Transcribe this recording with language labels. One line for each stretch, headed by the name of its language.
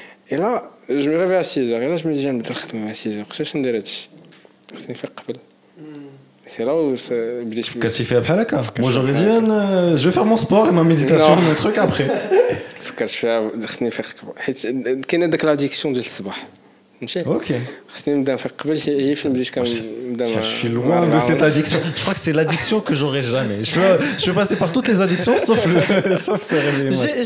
French: et là je me réveille à 6h et là je me dis
Arabic: نبدا الخدمه مع 6h كيفاش ندير هادشي خصني نفيق قبل.
French: C'est là où
Arabic: بديت
French: Qu'est-ce que tu fais
Arabic: بحال هكا
French: moi j'aurais dit je vais faire mon sport et ma méditation mon truc après
Arabic: فكرت فيها خصني نفيق قبل حيت كاينه داك لاديكسيون ديال الصباح فهمتي. اوكي خصني نبدا نفيق قبل هي فين بديت كنبدا
French: je suis loin de cette addiction je crois que c'est l'addiction que j'aurai jamais je peux passer par toutes les addictions sauf se réveiller.